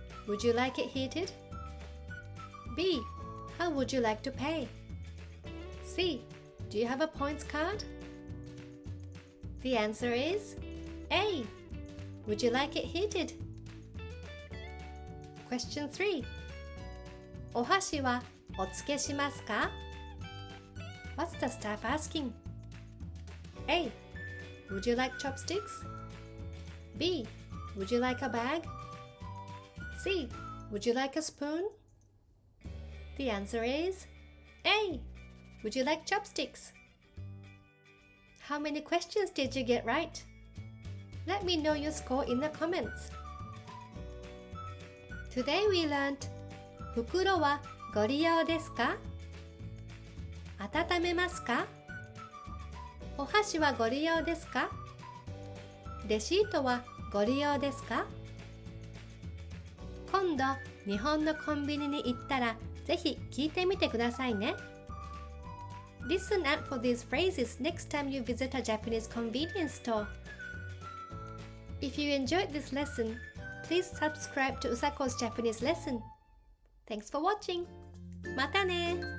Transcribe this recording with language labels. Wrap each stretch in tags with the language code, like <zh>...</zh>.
<en>Would you like it heated? B. How would you like to pay? C. Do you have a points card? The answer is A. Would you like it heated? Question 3.</en> <ja>お箸はお付けしますか？</ja> <en>What's the staff asking? A. Would you like chopsticks? B. Would you like a bag? C. Would you like a spoon? The answer is A. Would you like chopsticks? How many questions did you get right? Let me know your score in the comments. Today we learned</en> <ja>袋はご利用ですか？温めますか？お箸はご利用ですか？レシートはご利用ですか？今度日本のコンビニに行ったらぜひ聞いてみてくださいね。</ja> <en>Listen out for these phrases next time you visit a Japanese convenience store. If you enjoyed this lesson, please subscribe to Usako's Japanese lesson. Thanks for watching.</en> <ja>またね。</ja>